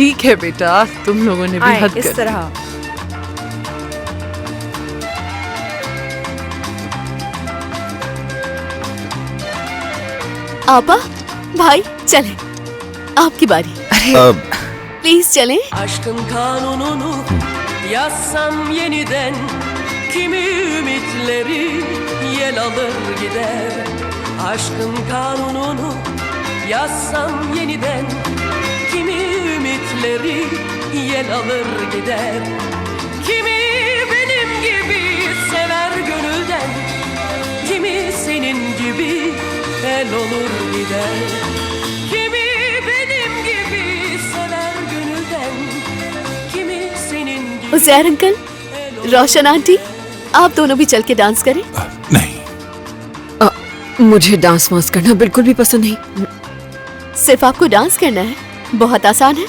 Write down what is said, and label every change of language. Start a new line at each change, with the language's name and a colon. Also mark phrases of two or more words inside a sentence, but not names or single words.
Hindi: ठीक है बेटा, तुम लोगों ने भी आए, हद इस कर दी। तरह। आपा भाई चले, आपकी बारी। प्लीज चलें।
Turkish: Aşkın kanununu yazsam yeniden, kimi ümitleri yel alır gider. Aşkın kanununu yazsam yeniden, kimi ümitleri yel alır gider. Kimi benim gibi sever gönülden, kimi senin gibi el olur gider. Kimi benim gibi sever gönülden, kimi senin gibi
Hindi: उजैर अंकल, रोशन आंटी, आप दोनों भी चल के डांस करें। नहीं, मुझे डांस वांस करना बिल्कुल भी पसंद नहीं। सिर्फ आपको डांस करना है, बहुत आसान है।